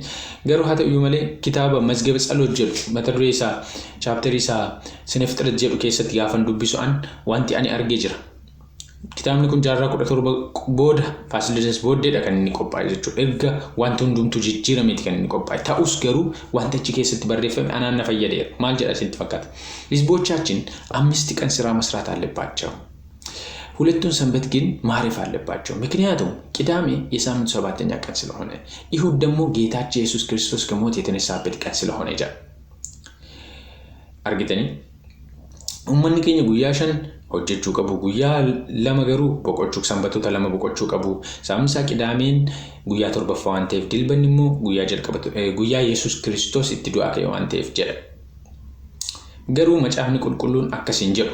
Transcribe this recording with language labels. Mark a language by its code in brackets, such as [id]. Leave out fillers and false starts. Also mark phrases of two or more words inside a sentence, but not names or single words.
[om] Garuu haa ta'u malee kitaaba Mazgaba Tsaloot jedhu mata duree isaa chaapterii isaa Sinefxiret jedhu keessatti gaafan dubbisu wanti ani argee jira. Kitaabni kun jaarraa 17 booda Faasiliidas booddeedha kan inni qophaa'e jechuudha. Erga wanti hundumtuu jijjiirameeti kan inni qophaa'e. Ta'us garuu wanti achi keessatti barreeffame anaan na fayyadeera. Maal jedha isinitti fakkaata? [am] ሕዝቦቻችን 5 ቀን ስራ መስራት አለባቸው። ሁለቱን ሰንበት ግን ማረፍ አለባቸው። ምክንያቱም ቅዳሜ የሳምንቱ 7ኛ ቀን ስለሆነ ይሁድ ደግሞ ጌታችን ኢየሱስ ክርስቶስ ከሞት የተነሳበት ቀን ስለሆነ ይላል። አርግተኒ ኡመኒ [om] keenya guyyaa 5 hojjechuu qabu. Guyyaa 2 garuu boqochuu sanbatoota 2 boqochuu qabu. Saamsaa Qidaameen guyyaa 7ffaa waan ta'eef dilbanni immoo guyyaa Yesuus Kiristoos itti du'aa ka'e waan ta'eef jedha. Garuu macaafni qulqulluun akkasiin jedhu.